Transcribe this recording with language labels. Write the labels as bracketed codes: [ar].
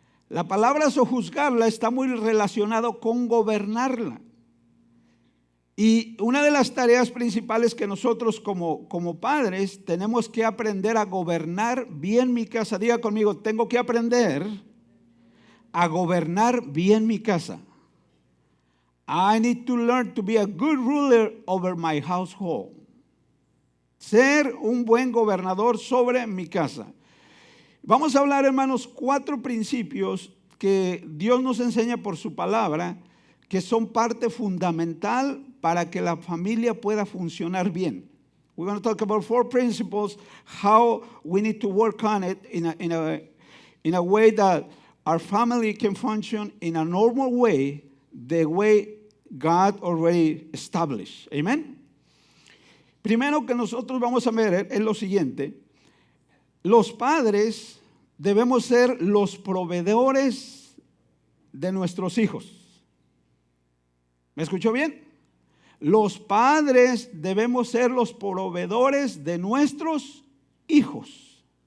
[es] La palabra sojuzgarla está muy relacionado con gobernarla. Y una de las tareas principales que nosotros como padres tenemos que aprender a gobernar bien mi casa. Diga conmigo: tengo que aprender a gobernar bien mi casa. [en] I need to learn to be a good ruler over my household. [es] Ser un buen gobernador sobre mi casa. Vamos a hablar, hermanos, 4 principios que Dios nos enseña por su palabra, que son parte fundamental para que la familia pueda funcionar bien. [en] We're going to talk about 4 principles, how we need to work on it in a way that our family can function in a normal way, the way God already established. Amen. [es] Primero que nosotros vamos a ver es lo siguiente: los padres debemos ser los proveedores de nuestros hijos. ¿Me escuchó bien? Los padres debemos ser los proveedores de nuestros hijos.